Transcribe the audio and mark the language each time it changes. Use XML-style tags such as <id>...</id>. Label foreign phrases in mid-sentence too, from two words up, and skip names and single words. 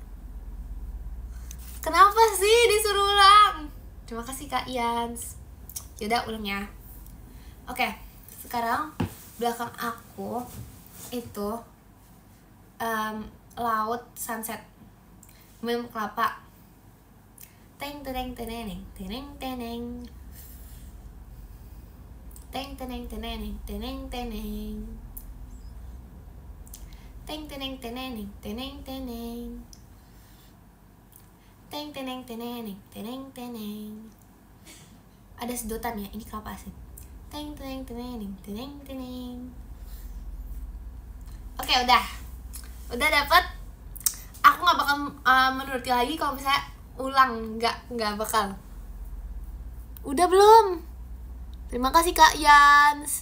<id>Kenapa sih disuruh ulang? Terima kasih Kak Ian. Yaudah ulang ya. Oke, sekarang belakang aku itu laut sunset, minum kelapa, teng teneng teneng teneng teneng teng teneng teneng teneng teneng teng teneng teneng teneng teneng teng teneng teneng teneng teneng. Ada sedotan ya, ini kelapa sih. Teng teneng teneng teneng teneng. Oke, udah dapet. Aku nggak bakal menuruti lagi kalau misalnya ulang, nggak bakal. Udah belum? Terima kasih Kak Yans.</id>